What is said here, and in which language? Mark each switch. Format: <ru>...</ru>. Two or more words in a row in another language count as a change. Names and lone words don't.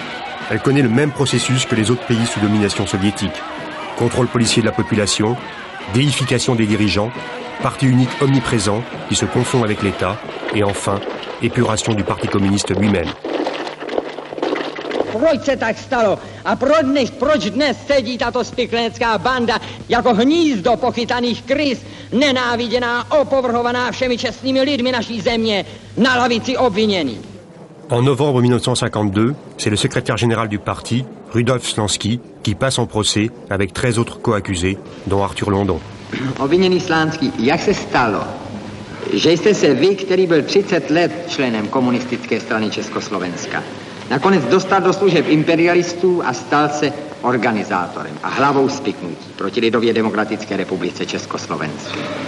<fr>Elle connaît le même processus que les autres pays sous domination soviétique. Contrôle policier de la population, déification des dirigeants, parti unique omniprésent qui se confond avec l'État, et enfin, épuration du Parti communiste lui-même.</fr> <cs>Proč se tak stalo? A proč dnes sedí tato spiklenecká banda jako hnízdo pochytaných krys, nenáviděná, opovrhovaná všemi čestnými lidmi naší země, na lavici obviněných?</cs> <fr>En novembre 1952, c'est le secrétaire général du parti, Rudolf Slansky, qui passe en procès avec 13 autres co-accusés, dont Arthur London.</fr> <cs>Obviněný Slansky, jak se stalo, že jste se vy, který byl 30 let členem komunistické strany Československa, nakonec dostal do služeb imperialistů a stal se organizátorem a hlavou spiknutí proti Lidově demokratické republice Československé?</cs>